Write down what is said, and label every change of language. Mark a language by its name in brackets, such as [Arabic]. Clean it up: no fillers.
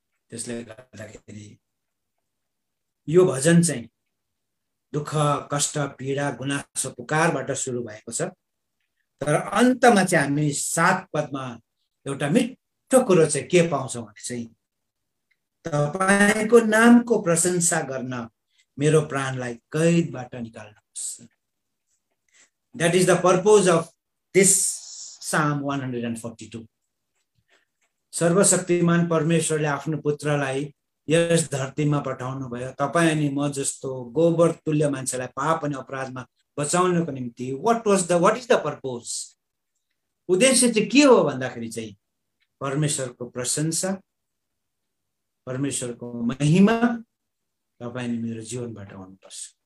[Nepali] त्यसले गर्दाखेरि यो भजन चाहिँ दुःख, कष्ट, पीडा, गुनासो, पुकारबाट सुरु भएको छ। तर अन्तमा चाहिँ हामी 7 पदमा एउटा मिठो कुरो चाहिँ के पाउँछौँ भने चाहिँ तपाईको नामको प्रशंसा गर्न मेरो प्राणलाई कैदबाट निकाल्नुहोस्। [English] That is the purpose of this Psalm 142. [Nepali] सर्वशक्तिमान परमेश्वरले आफ्नो पुत्रलाई यस धरतीमा पठाउनु भयो तपाईँ अनि म जस्तो गोबर तुल्य मान्छेलाई पाप अनि अपराधमा बचाउनको निम्ति। [English] what is the purpose? [Nepali] उद्देश्य चाहिँ के हो भन्दाखेरि चाहिँ परमेश्वरको प्रशंसा, परमेश्वरको महिमा तपाईँ अनि मेरो जीवनबाट आउनुपर्छ।